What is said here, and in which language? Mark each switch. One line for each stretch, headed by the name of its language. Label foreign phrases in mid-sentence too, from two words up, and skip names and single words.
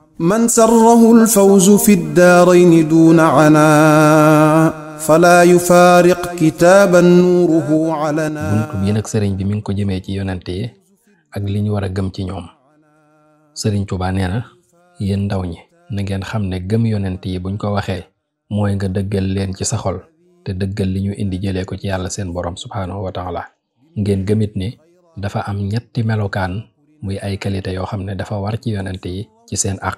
Arabic: من سره الفوز في الدارين دون عناء فلا يفارق كتابا نوره علنا.
Wolof: buntu bi nag sëriñ bi mi ngi ko jëmee ci yonente yi ak li ñu war a gëm ci ñoom. sëriñ Tuubaa nee na yéen ndaw ñi na ngeen xam ne gëm yonente yi buñ ko waxee mooy nga dëggal leen ci sa xol te dëggal li ñu indi jëlee ko ci yàlla seen borom
Arabic: سبحانه وتعالى.
Wolof: ngeen gëmit ni dafa am ñetti melokaan muy ay qualité yoo xam ne dafa war ci yonente yi ci seen àq.